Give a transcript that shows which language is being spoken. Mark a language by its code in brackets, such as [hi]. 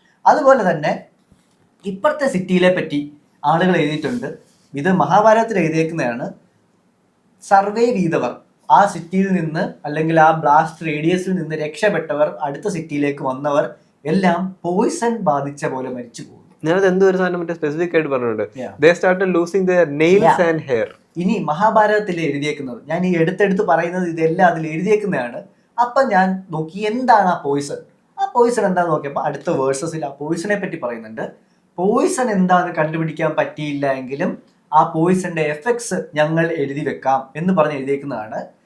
[ml] അതുപോലെ തന്നെ ഇപ്പുറത്തെ സിറ്റിയിലെ പറ്റി ആളുകൾ എഴുതിയിട്ടുണ്ട്. ഇത് മഹാഭാരതത്തിൽ എഴുതിയേക്കുന്നതാണ്. സർവൈവ് ചെയ്തവർ, ആ സിറ്റിയിൽ നിന്ന് അല്ലെങ്കിൽ ആ ബ്ലാസ്റ്റ് റേഡിയസിൽ നിന്ന് രക്ഷപ്പെട്ടവർ, അടുത്ത സിറ്റിയിലേക്ക് വന്നവർ എല്ലാം പോയിസൺ ബാധിച്ച പോലെ മരിച്ചു പോകും. ഞാനത് എന്തോ ഒരു സാധനം മറ്റേ സ്പെസിഫിക് ആയിട്ട് പറഞ്ഞിട്ടുണ്ട്. [en] They started losing their nails and hair. [ml] ഇനി മഹാഭാരതത്തിൽ എഴുതിയേക്കുന്നത്, ഞാൻ ഈ എടുത്തെടുത്ത് പറയുന്നത് ഇതെല്ലാം അതിൽ എഴുതിയേക്കുന്നതാണ്. അപ്പൊ ഞാൻ നോക്കി എന്താണ് ആ പോയിസൺ എന്താന്ന് നോക്കിയപ്പോൾ അടുത്ത വേഴ്സസിൽ ആ പോയിസണെ പറ്റി പറയുന്നുണ്ട്. പോയിസൺ എന്താന്ന് കണ്ടുപിടിക്കാൻ പറ്റിയില്ല എങ്കിലും ആ പോയിസന്റെ എഫക്ട്സ് ഞങ്ങൾ എഴുതി വെക്കാം എന്ന് പറഞ്ഞ് എഴുതിയേക്കുന്നതാണ്.